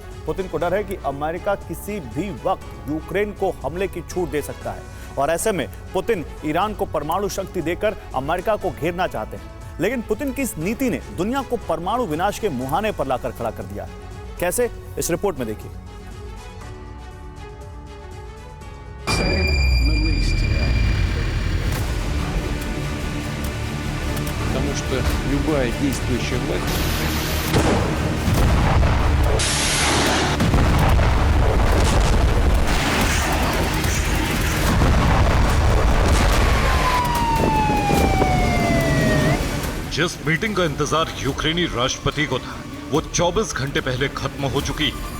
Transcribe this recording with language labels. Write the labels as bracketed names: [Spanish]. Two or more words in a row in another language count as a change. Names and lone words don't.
[Hindi] पुतिन को डर है कि अमेरिका किसी भी वक्त यूक्रेन को हमले की छूट दे सकता है, और ऐसे में पुतिन ईरान को परमाणु शक्ति देकर अमेरिका को घेरना चाहते हैं। लेकिन पुतिन की इस नीति ने दुनिया को परमाणु विनाश के मुहाने पर लाकर खड़ा कर दिया है। कैसे, इस रिपोर्ट में देखिए। [Russian] Потому что любая действующая власть [Hindi] जिस मीटिंग का इंतजार यूक्रेनी राष्ट्रपति को था, वो 24 घंटे पहले खत्म हो चुकी।